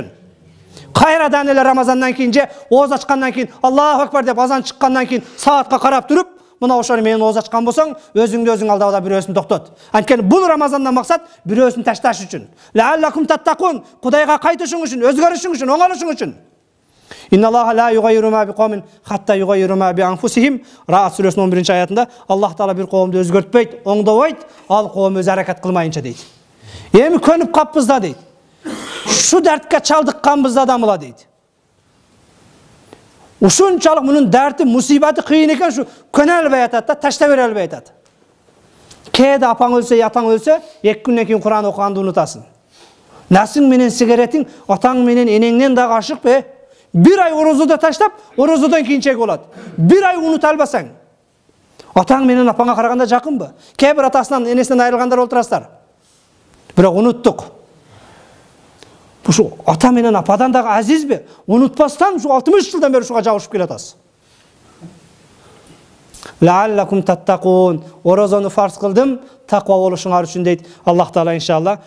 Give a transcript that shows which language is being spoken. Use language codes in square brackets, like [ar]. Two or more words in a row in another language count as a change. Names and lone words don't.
[ky] Кайрадан эле Рамазандан кийин же ооз ачкандан кийин [ar] الله أكبر [ky] деп азан чыккандан кийин саатка карап туруп, мына ошону менен ооз ачкан болсоң, өзүңдү өзүң алдaba да бирөөсүн токтот. Анткени бул Рамазандан максат бирөөсүн ташташ үчүн. [ar] لعلكم تتقون, [ky] Кудайга кайтышың үчүн, өзгөрүшүң үчүн, оңалышың үчүн. [ar] إن الله لا يغير ما بقوم حتى يغيروا ما بأنفسهم. [ky] Раат сүрөсүнүн 11-ci аятында Аллах Таала бир коомду өзгөртпөйт, оңдобойт, ал коом өз аракат кылмайынча дейт. Эми көнүп каппыз да дейт. Şu дертке чалдыкканбызда да мыла дейт. Ушунчалык мунун дерти, мусибаты кыйын экен, şu көнө албай атат да, ташта бере албай атат. Кээде апаң өлсө, атаң өлсө, 2 күндөн кийин Кур'ан окуганды унутасың. Насың менен сигаретиң, атаң менен энеңден дагы ашык бе? Bir ay orozуда таштап, орозодон кийин чек болот. Bir ay унута албасаң, атаң менен апаңа караганда жакынбы? Кээ бир атасынан, энесинен айрылгандар олтурасыздар. Бирок унуттук. Ушу ата менен ападан дагы азизби? Унутпастан ушу 60 жылдан бери ушуга жабышып келатасыз. [ar] لعلكم تتقون, [ky] орозону фарз кылдым, таква болушуңар үчүн дейт Аллах Таала иншалла.